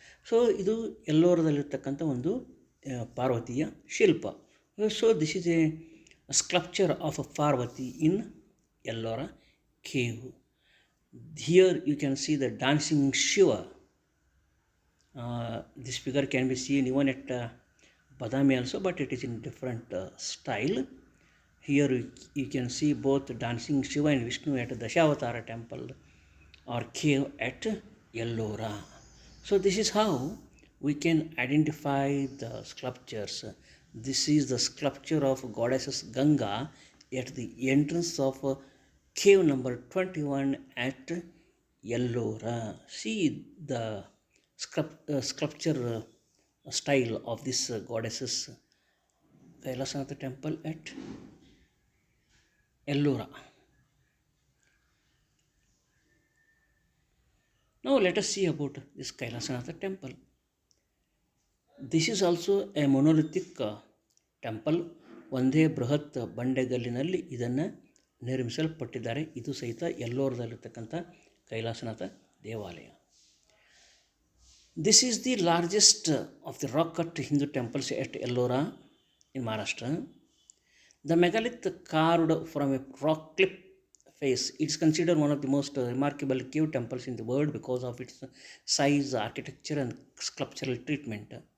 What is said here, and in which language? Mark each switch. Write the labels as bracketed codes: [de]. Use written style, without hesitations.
[kn] So ಇದು ಎಲ್ಲೋರದಲ್ಲಿರ್ತಕ್ಕಂಥ ಒಂದು ಪಾರ್ವತಿಯ ಶಿಲ್ಪ. [en] So this is a sculpture of a Parvati in Ellora cave. Here you can see the dancing Shiva. This figure can be seen even at Badami also, but it is in different style. Here you can see both dancing Shiva and Vishnu at Dashavatara temple or cave at Ellora. So this is how we can identify the sculptures. This is the sculpture of goddesses Ganga at the entrance of cave number 21 at Ellora. See the sculpture style of this goddesses Kailasanatha temple at Ellora. Now let us see about this Kailasanatha temple. This is also a monolithic temple. [kn] ಒಂದೇ ಬೃಹತ್ ಬಂಡೆಗಲ್ಲಿನಲ್ಲಿ ಇದನ್ನು ನಿರ್ಮಿಸಲ್ಪಟ್ಟಿದ್ದಾರೆ. ಇದು ಸಹಿತ ಎಲ್ಲೋರದಲ್ಲಿರ್ತಕ್ಕಂಥ ಕೈಲಾಸನಾಥ ದೇವಾಲಯ. [en] This is the largest of the rock cut Hindu temples at Ellora in Maharashtra. The megalith carved from a rock cliff face. It is considered one of the most remarkable cave temples in the world because of its size, architecture and sculptural treatment.